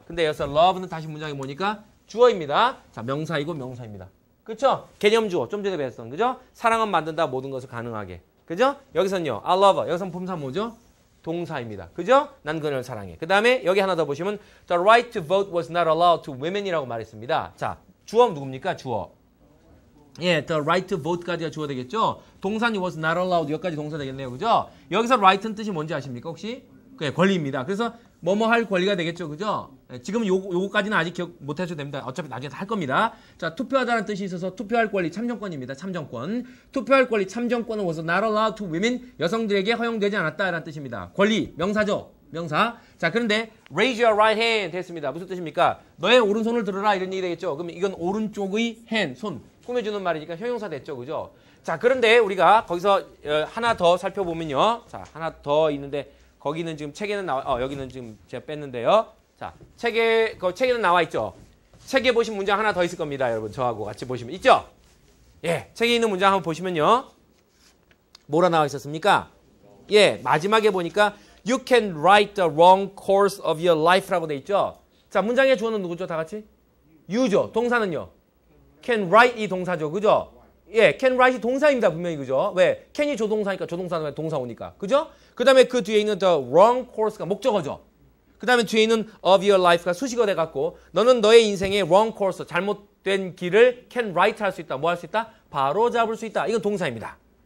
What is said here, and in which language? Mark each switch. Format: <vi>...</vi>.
<ko>근데 여기서 love는 다시 문장이 뭐니까? 주어입니다. 자, 명사이고 명사입니다. 그렇죠? 개념 주어. 좀 전에 배웠던 그죠? 사랑은 만든다 모든 것을 가능하게. 그죠? 여기서는요.</ko> <en>I love her.</en> <ko>여기서는 품사 뭐죠? 동사입니다. 그죠? 난 그녀를 사랑해.</ko> <en>그 다음에 여기 하나 더 보시면 The right to vote was not allowed to women</en> <ko>이라고 말했습니다. 자, 주어 누굽니까? 주어. 예,</ko> <en>the right to vote</en> <ko>까지가 주어 되겠죠? 동사는 was not allowed 여기까지 동사 되겠네요. 그죠? 여기서 right는 뜻이 뭔지 아십니까? 혹시? 네, 권리입니다. 그래서 뭐뭐 할 권리가 되겠죠. 그죠? 네, 지금 요거까지는 아직 기억 못 하셔도 됩니다. 어차피 나중에 다 할 겁니다. 자, 투표하다는 뜻이 있어서 투표할 권리 참정권입니다. 참정권. 투표할 권리 참정권은</ko> <en>was not allowed to women</en> <ko>여성들에게 허용되지 않았다라는 뜻입니다. 권리, 명사죠. 명사.</ko> <en>자, 그런데 raise your right hand 됐습니다.</en> <ko>무슨 뜻입니까? 너의 오른손을 들어라 이런 얘기 되겠죠. 그럼 이건 오른쪽의 hand, 손. 꾸며주는 말이니까 형용사 됐죠. 그죠? 자, 그런데 우리가 거기서 하나 더 살펴보면요. 자, 하나 더 있는데 거기는 지금 책에는 나와, 여기는 지금 제가 뺐는데요. 자, 책에는 나와 있죠. 책에 보신 문장 하나 더 있을 겁니다. 여러분, 저하고 같이 보시면 있죠? 예, 책에 있는 문장 한번 보시면요. 뭐라 나와 있었습니까?</ko> <en>예, 마지막에 보니까 You can write the wrong course of your life</en> <ko>라고 돼 있죠? 자, 문장의 주어는 누구죠? 다 같이? You죠. 동사는요? Can write 이 동사죠. 그죠? 예, can write이 동사입니다. 분명히 그죠? 왜? can이 조동사니까 조동사는 왜 동사 오니까. 그죠? 그 다음에 그 뒤에 있는 the wrong course가 목적어죠. 그 다음에 뒤에 있는 of your life가 수식어 돼갖고 너는 너의 인생의 wrong course, 잘못된 길을 can write 할 수 있다. 뭐 할 수 있다? 바로 잡을 수 있다. 이건 동사입니다.</ko>